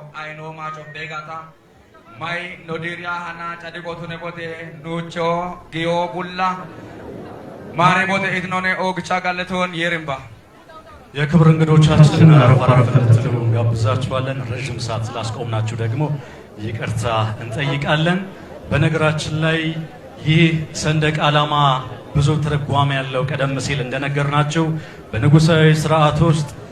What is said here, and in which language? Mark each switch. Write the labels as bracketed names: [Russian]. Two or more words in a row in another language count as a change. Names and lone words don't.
[Kafa] aino macho begata mai nodiria hana chade gotune bote nucho gio bulla mare bote itnone ogcha galeton yerimba [Amharic] የክብር እንግዶቻችንን አረፍ እንድትሉ እንጋብዛችኋለን። ረጅም ሰዓት ስላስቆምናችሁ ደግሞ ይቅርታ እንጠይቃለን። በነገራችን ላይ ይህ ሰንደቅ ዓላማ ብዙ ትርጓሜ ያለው ቀደም ሲል እንደነገርናችሁ በንጉሳዊ ስርዓት ውስጥ